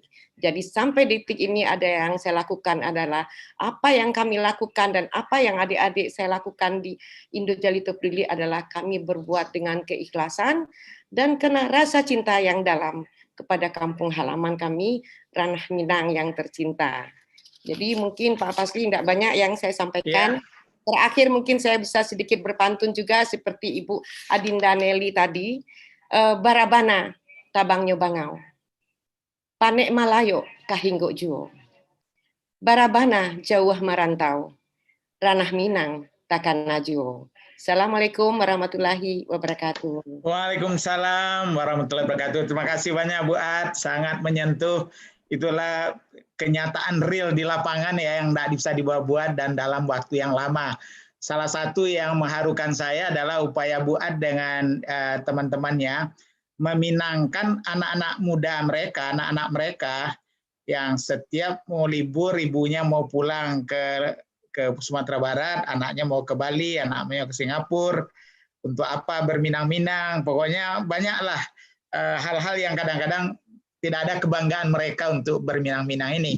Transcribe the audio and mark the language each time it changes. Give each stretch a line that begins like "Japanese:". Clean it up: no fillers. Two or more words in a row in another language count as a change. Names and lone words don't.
Indonesian: Jadi sampai detik ini ada yang saya lakukan adalah apa yang kami lakukan dan apa yang adik-adik saya lakukan di Indojalito Peduli adalah kami berbuat dengan keikhlasan dan karena rasa cinta yang dalam kepada kampung halaman kami, Ranah Minang yang tercinta. Jadi mungkin Pak Fasli tidak banyak yang saya sampaikan. Terakhir mungkin saya bisa sedikit berpantun juga seperti Ibu Adinda Nelly tadi.
Minangkabau: Barabana tabang nyobangau, panek malayo kahinggo juo. Barabana jauh merantau, Ranah Minang takkan najuo.
Arabic: السلام عليكم ورحمة الله وبركاته. وعليكم السلام ورحمة الله وبركاته.
Indonesian: Terima kasih banyak Bu Ad, sangat menyentuh. Itulah kenyataan real di lapangan ya yang tidak bisa dibuat-buat dan dalam waktu yang lama. Salah satu yang mengharukan saya adalah upaya Bu Ad dengan teman-temannya meminangkan anak-anak muda mereka, anak-anak mereka yang setiap mau libur, ibunya mau pulang ke Sumatera Barat, anaknya mau ke Bali, anaknya ke Singapura, untuk apa berminang-minang, pokoknya banyaklah hal-hal yang kadang-kadang tidak ada kebanggaan mereka untuk berminang-minang ini.